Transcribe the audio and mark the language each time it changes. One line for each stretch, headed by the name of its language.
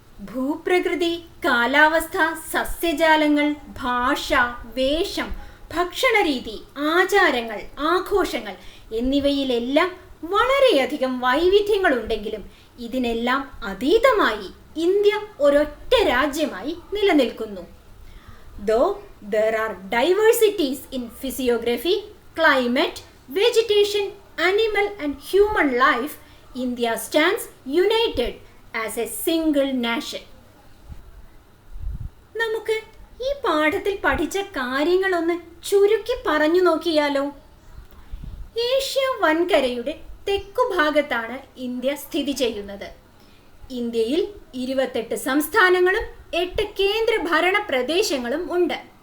Malayalam: ഭൂപ്രകൃതി, കാലാവസ്ഥ, സസ്യജാലങ്ങൾ, ഭാഷ, വേഷം, ഭക്ഷണരീതി, ആചാരങ്ങൾ, ആഘോഷങ്ങൾ എന്നിവയിലെല്ലാം വളരെയധികം വൈവിധ്യങ്ങളുണ്ടെങ്കിലും ഇതിനെല്ലാം അതീതമായി ഇന്ത്യ ഒരൊറ്റ രാജ്യമായി നിലനിൽക്കുന്നു.
English: Though there are diversities in physiography, climate, vegetation, animal and human life, India stands united as a single nation.
Malayalam: നമുക്ക് ഈ പാഠത്തിൽ പഠിച്ച കാര്യങ്ങളൊന്ന് ചുരുക്കി പറഞ്ഞു നോക്കിയാലോ? ഏഷ്യ വൻകരയുടെ തെക്കുഭാഗത്താണ് ഇന്ത്യ സ്ഥിതി ചെയ്യുന്നത്. ഇന്ത്യയിൽ 28 സംസ്ഥാനങ്ങളും 8 കേന്ദ്രഭരണ പ്രദേശങ്ങളും ഉണ്ട്.